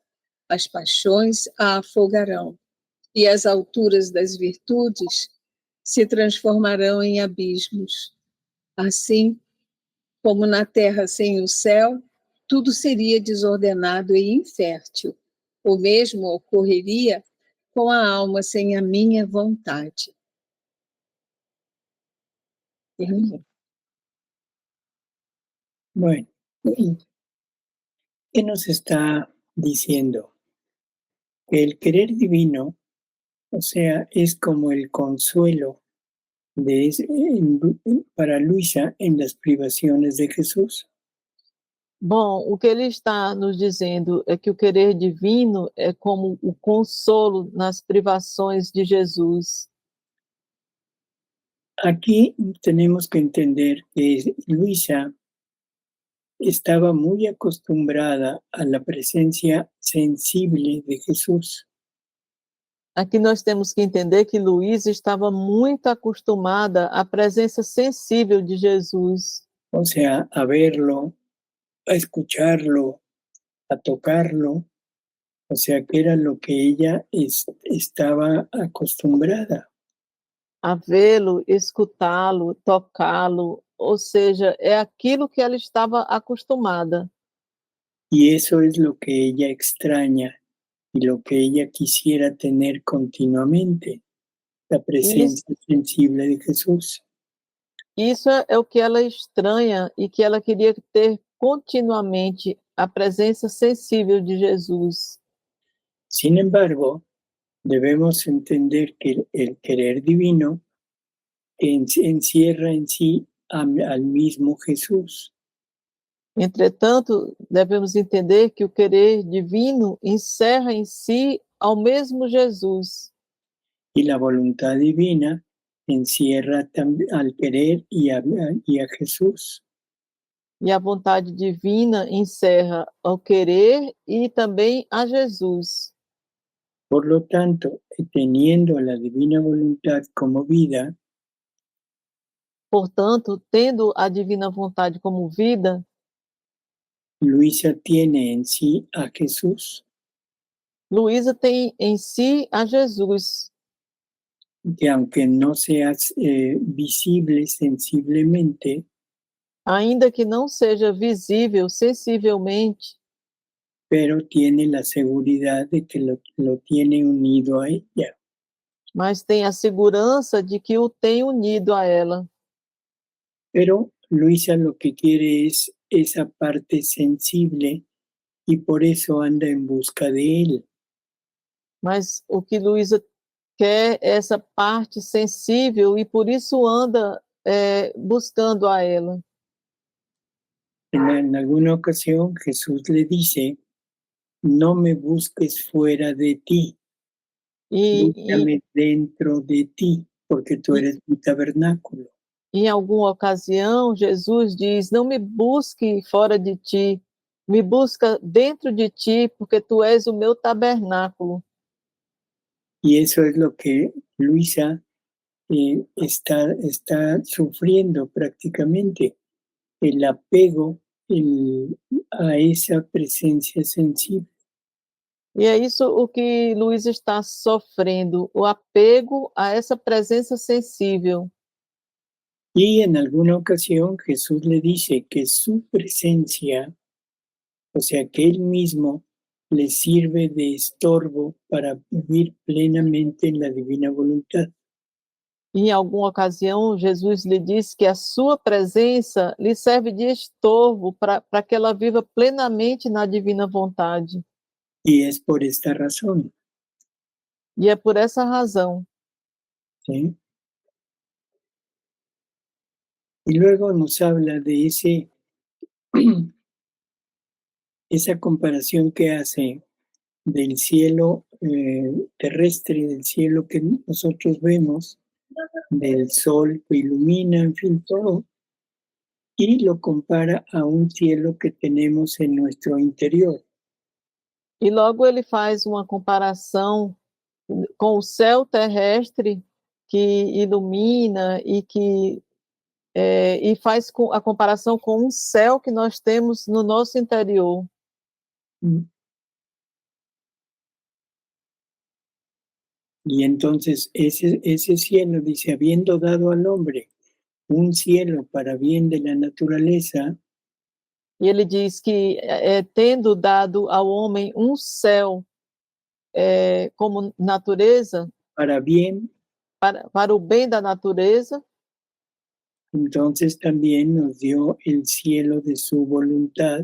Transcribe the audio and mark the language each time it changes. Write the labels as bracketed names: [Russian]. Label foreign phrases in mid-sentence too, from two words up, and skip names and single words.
[Portuguese] As paixões a afogarão, e as alturas das virtudes se transformarão em abismos. Assim, como na terra sem o céu, tudo seria desordenado e infértil. O mesmo ocorreria com a alma sem a minha vontade. [Spanish] Bueno, ¿qué nos está diciendo? Que el querer divino, o sea, es como el consuelo para Luisa en las privaciones de Jesús. [Portuguese] Bom, o que ele está nos dizendo é que o querer divino é como o consolo nas privações de Jesus. [Spanish] Aquí tenemos que entender que Luisa estaba muy acostumbrada a la presencia sensible de Jesús. [Portuguese] Aqui nós temos que entender que Luísa estava muito acostumada à presença sensível de Jesus. [Spanish] O sea, a verlo, a escucharlo, a tocarlo, o sea, que era lo que ella estaba acostumbrada. [Portuguese] A vê-lo, escutá-lo, tocá-lo, ou seja, é aquilo que ela estava acostumada. [Spanish] Y eso es lo que ella extraña y lo que ella quisiera tener continuamente, la presencia sensible de Jesús. [Portuguese] Isso é o que ela estranha e que ela queria ter continuamente, a presença sensível de Jesus. [Spanish] Sin embargo, debemos entender que el querer divino encierra en sí al mismo Jesús. [Portuguese] Entretanto, devemos entender que o querer divino encerra em si ao mesmo Jesus. [Spanish] Y la voluntad divina encierra al querer y a Jesús. [Portuguese] E a vontade divina encerra ao querer e também a Jesus. [Spanish] Por lo tanto, teniendo la divina voluntad como vida, [Portuguese] portanto, tendo a divina vontade como vida, [Spanish] Luisa tiene en sí a Jesús. [Portuguese] Luísa tem em si a Jesus. [Spanish] Que aunque no sea visible sensiblemente, [Portuguese] ainda que não seja visível sensivelmente, [Spanish] pero tiene la seguridad de que lo tiene unido a ella. [Portuguese] mas tem a segurança de que o tem unido a ela. [Spanish] Pero Luisa lo que quiere es esa parte sensible y por eso anda en busca de él. [Portuguese] Mas o que Luísa quer é essa parte sensível e por isso anda buscando a ela. [Spanish] En alguna ocasión Jesús le dice, no me busques fuera de ti, búscame dentro de ti, porque tú eres mi tabernáculo. [Portuguese] Em alguma ocasião, Jesus diz, não me busque fora de ti, me busca dentro de ti, porque tu és o meu tabernáculo. [Spanish] Y eso es lo que Luisa está sufriendo prácticamente, el apego a esa presencia sensible. [Portuguese] E é isso o que Luiz está sofrendo, o apego a essa presença sensível. [Spanish] Y en alguna ocasión Jesús le dice que su presencia, o sea, que él mismo le sirve de estorbo para vivir plenamente en la divina voluntad. [Portuguese] Em alguma ocasião, Jesus lhe disse que a sua presença lhe serve de estorvo para que ela viva plenamente na divina vontade. [Spanish] Y es por esta razón. [Portuguese] E é por essa razão. [Spanish] ¿Sí? Y luego nos habla de esa comparación que hace del cielo terrestre, del cielo que nosotros vemos, del sol que ilumina, en fin, todo, y lo compara a un cielo que tenemos en nuestro interior. [Portuguese] E logo ele faz uma comparação com o céu terrestre que ilumina e faz a comparação com um céu que nós temos no nosso interior. [Spanish] Y entonces ese cielo, dice, habiendo dado al hombre un cielo para bien de la naturaleza. [Portuguese] E ele diz que, tendo dado ao homem um céu como natureza, [Spanish] para bien, [Portuguese] para o bem da natureza, [Spanish] entonces también nos dio el cielo de su voluntad.